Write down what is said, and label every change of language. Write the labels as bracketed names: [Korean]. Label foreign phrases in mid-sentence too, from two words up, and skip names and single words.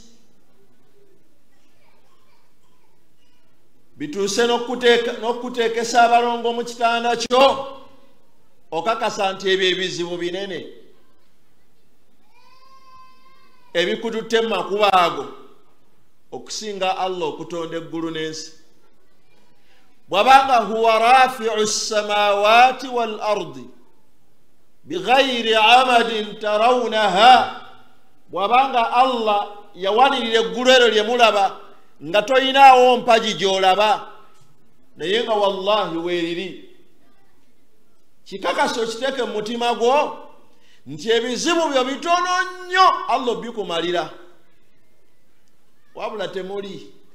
[Ganda] Bituuse n'okuteekesa abalongo mu kitanda kyo? Okakasa nti ebyo ebizibu binene ebikututte mu makubo ago okusinga Allah okutonda eggulu n'ensi. Bw'abanga [Arabic] هو رافع السماوات والأرض بغير عمد ترونها, [Ganda] bw'abanga Allah yawanirira eggulu eryo lye mulaba nga toyinaawo mpagi gy'olaba, naye nga wallahi weeriri. Kikakasa okiteeke mu mutima gwo nti ebizibu byo bitono nnyo Allah bikumalira, wabula temuli.